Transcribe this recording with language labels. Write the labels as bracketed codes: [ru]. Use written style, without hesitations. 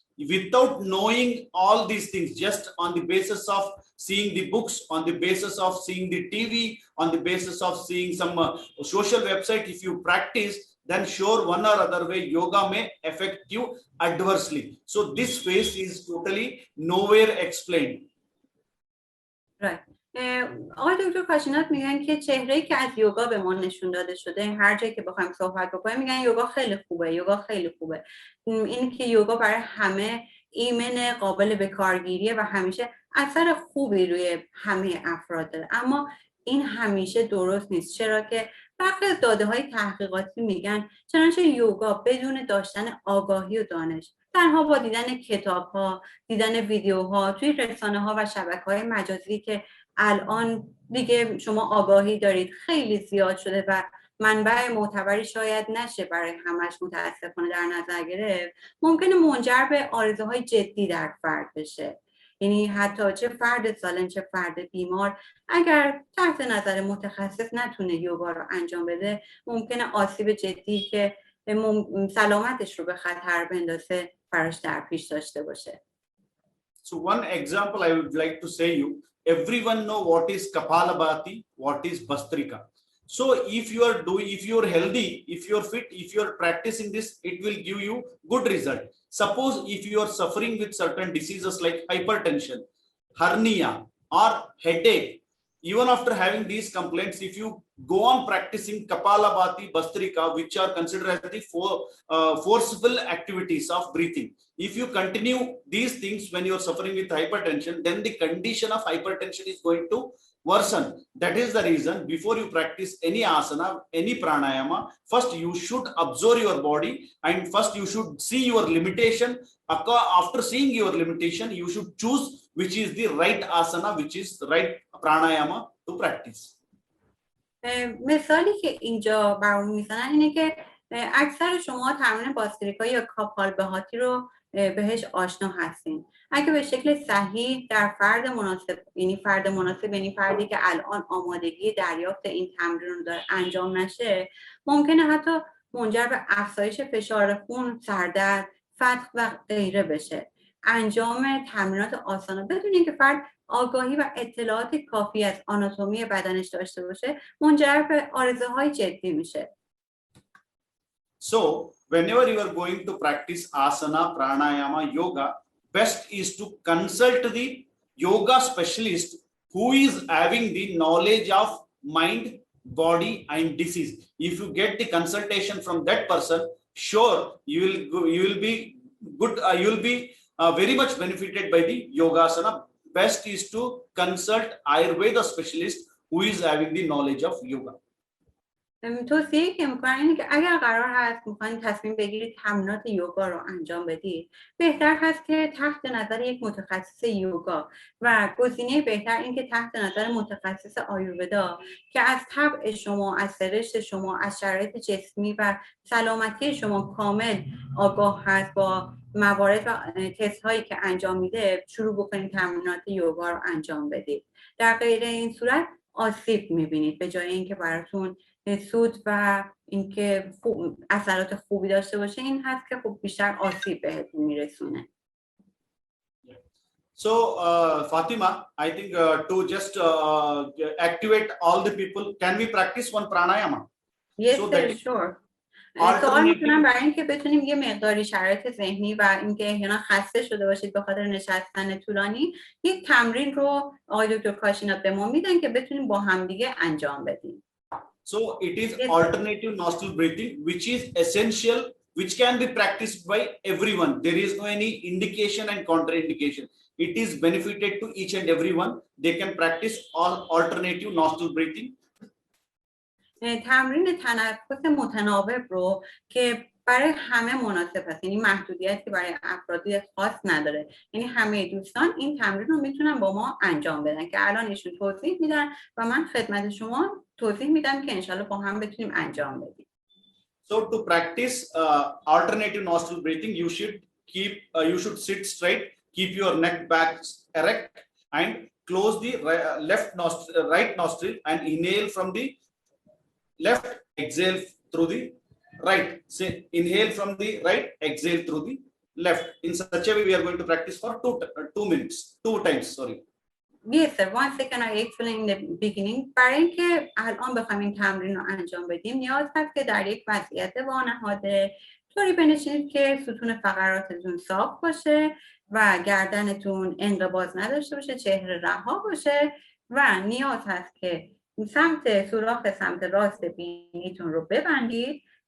[en] Without knowing all these things, just on the basis of seeing the books, on the basis of seeing the TV, on the basis of seeing some social website, if you practice, then sure one or other way yoga may affect you adversely. So this phase is totally nowhere explained. Right. [fa] آقای دکتر کاشینات میگن که چهره‌ای که از یوگا به ما نشون داده شده، هر جایی که بخوایم صحبت بکنیم میگن یوگا خیلی خوبه، یوگا خیلی خوبه. این که یوگا برای همه ایمن، قابل به کارگیریه و همیشه اثر خوبی روی همه افراد داره. اما این همیشه درست نیست، چرا که برخی از داده‌های تحقیقاتی میگن چنانچه یوگا بدون داشتن آگاهی و دانش، تنها با دیدن کتاب‌ها، دیدن ویدیوها توی رسانه‌ها و شبکه‌های مجازی که الان دیگه شما آگاهی دارید خیلی زیاد شده و منبع معتبری شاید نشه برای همش متاسفانه در نظر گرفت، ممکنه منجر به آرزوهای جدی در فرد بشه. یعنی حتی چه فرد سالم چه فرد بیمار اگر تحت نظر متخصص نتونه یوگا رو انجام بده، ممکنه آسیب جدی که سلامتش رو به خطر بندازه براش در پیش داشته باشه. [en] So one example I would like to say you, everyone know what is Kapalabhati, what is Bhastrika. So if you are healthy, if you are fit, if you are practicing this, it will give you good result. Suppose if you are suffering with certain diseases like hypertension, hernia, or headache, even after having these complaints, if you go on practicing Kapalabhati, Bhastrika, which are considered as the forceful activities of breathing, if you continue these things when you are suffering with hypertension, then the condition of hypertension is going to version. That is the reason before you practice any asana, any pranayama, first you should observe your body and first you should see your limitation. After seeing your limitation, you should choose which is the right asana, which is the right pranayama to practice. [fa] مثالی که اینجا برام میزنن اینه که اکثر شما تمرین باستریکا یا کاپالبهاتی رو بهش آشنا هستین. اگه به شکل صحیح در فرد مناسب، یعنی فردی که الان آمادگی دریافت این تمرین رو داره انجام نشه، ممکنه حتی منجر به افزایش فشار خون، سردرد، فتق و غیره بشه. انجام تمرینات آسان بدون اینکه فرد آگاهی و اطلاعات کافی از آناتومی بدنش داشته باشه منجر به عارضه‌های جدی میشه. [en] So whenever you are going to practice asana, pranayama, yoga, best is to consult the yoga specialist who is having the knowledge of mind, body and disease. If you get the consultation from that person, sure you will be good, you will be very much benefited by the yogasana. Best is to consult Ayurveda specialist who is having the knowledge of yoga. [fa] توصیه‌ای که می‌کنم اینه که اگر قرار هست می‌خواید تصمیم بگیرید تمرینات یوگا رو انجام بدید، بهتر هست که تحت نظر یک متخصص یوگا و گزینه بهتر این که تحت نظر متخصص آیورودا که از طبع شما، از سرشت شما، از شرایط جسمی و سلامتی شما کامل آگاه هست، با موارد و تست هایی که انجام میده شروع بکنید تمرینات یوگا رو انجام بدید. در غیر این صورت آسیب می‌بینید به جای اینکه براتون سود و اینکه اثرات خوبی داشته باشه، این هست که خب بیشتر آسیب بهتون میرسونه. [en] So Fatima, I think to just activate all the people, can we practice one pranayama? Yes, so sure. [fa] سوال میتونم برای اینکه بتونیم یه مقداری شرایط ذهنی و اینکه احیانا خسته شده باشید به خاطر نشستن طولانی، یک تمرین رو آقای دکتر کاشینات به ما میدن که بتونیم با هم دیگه انجام بدیم. [en] So it is alternative nostril breathing, which is essential, which can be practiced by everyone. There is no any indication and contraindication. It is benefited to each and everyone. They can practice all alternative nostril breathing. [fa] تمرین تنفس متناوب رو که برای همه مناسب است، یعنی محدودیتی برای افرادی خاص نداره، یعنی همه دوستان این تمرین رو میتونن با ما انجام بدن که الان ایشون توضیح میدن و من خدمت شما توضیح میدم که انشالله با هم بتونیم انجام بدیم. [en] So to practice alternative nostril breathing, you should sit straight, keep your neck back erect and close the right nostril and inhale from the left, exhale through the right. Say inhale from the right, exhale through the left. In such a way, we are going to practice for 2 minutes, 2 times. Sorry. Yes, sir. One second, I explained in the beginning. [fa] برای اینکه الان بخوایم این تمرین رو انجام بدیم، نیاز هست که در یک وضعیت وانهاده طوری بنشینید که ستون فقراتتون صاف باشه و گردنتون انقباض نداشته باشه، چهره رها باشه و نیاز هست که سوراخ سمت راست بینیتون رو ببندید.